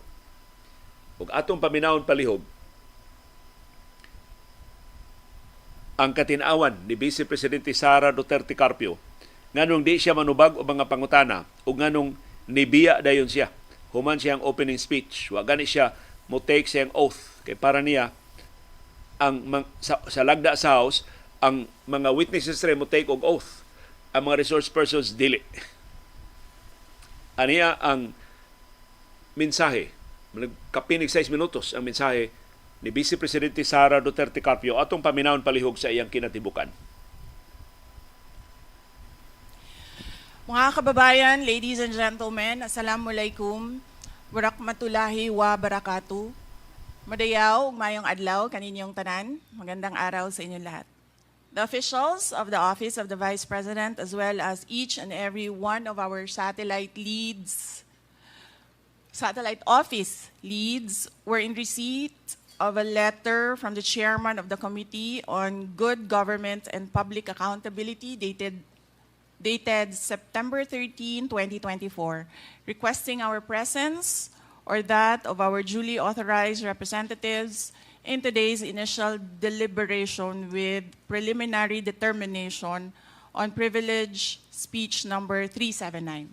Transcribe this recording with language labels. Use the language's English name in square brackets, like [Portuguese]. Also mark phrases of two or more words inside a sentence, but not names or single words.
[Cebuano] Ug atong paminawon palihog, ang katinawan ni Vice Presidente Sara Duterte Carpio nganong di siya manubag o mga pangutana ug nganong nibiya dayon siya human siyang [English] opening speech. [Cebuano] Wa gani siya mo take siyang oath kay para niya ang sa lagda sa House ang mga witnesses rin mo take og oath, ang mga [English] resource persons [Cebuano] dili. Aniya ang mensahe, kapinig 6 minutos ang mensahe ni Vice Presidente Sara Duterte Carpio atong paminawon palihog sa iyang kinatibukan. Mga kababayan, [English] ladies and gentlemen, assalamualaikum, [Arabic] ورحمة الله وبركاته. [Cebuano] Madayaw, mayong adlaw, kaninyong tanan. [Filipino] Magandang araw sa inyong lahat. [English] The officials of the Office of the Vice President, as well as each and every one of our satellite office leads, were in receipt of a letter from the chairman of the Committee on Good Government and Public Accountability dated September 13, 2024, requesting our presence or that of our duly authorized representatives in today's initial deliberation with preliminary determination on privilege speech number 379.